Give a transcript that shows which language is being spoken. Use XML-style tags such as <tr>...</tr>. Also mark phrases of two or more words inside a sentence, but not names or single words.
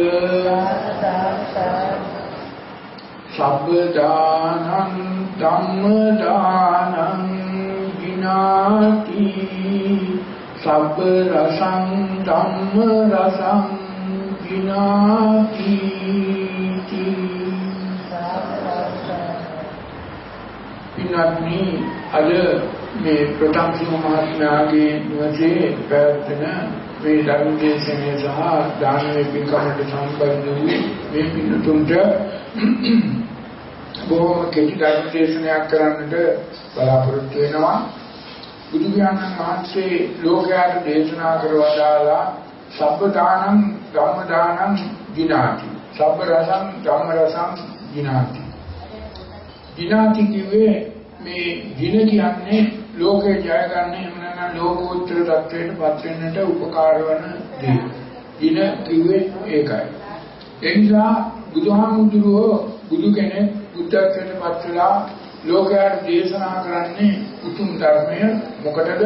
<pi>සබ්බදානං ධම්මදානං විනාති සබ්බ රසං ධම්ම රසං විනාති</pi> <si>පින්වත්නි අද මේ ප්‍රථම සිංහ මහත්මයාගේ නිවසේ පැවැත්වෙන මේ ධර්ම දේශනාව සහ දානමය පින්කමට සම්බන්ධ වූ මේ පින්තුන්ට බොහොම කෙටි ධර්ම දේශනාවක් කරන්නට බලාපොරොත්තු වෙනවා. බුදු පියාණන් වහන්සේ ලෝකයට දේශනා කරවදාලා</si> <pi>සබ්බ දානං ධම්ම දානං විනාති සබ්බ රසං ධම්ම රසං විනාති.</pi> <si>විනාති කිව්වේ මේ දින කියන්නේ ලෝකේ ජය ගන්න එහෙම නැත්නම් ලෝකෝත්තර தත්වයට පත් වෙන්නට උපකාර වන දේ. දින කිව්වේ ඒකයි. ඒ නිසා බුදුහාමුදුරුවෝ බුදු කෙනෙක් බුද්ධත්වයට පත් වෙලා ලෝකයට දේශනා කරන්නේ උතුම් ධර්මය මොකටද?</si>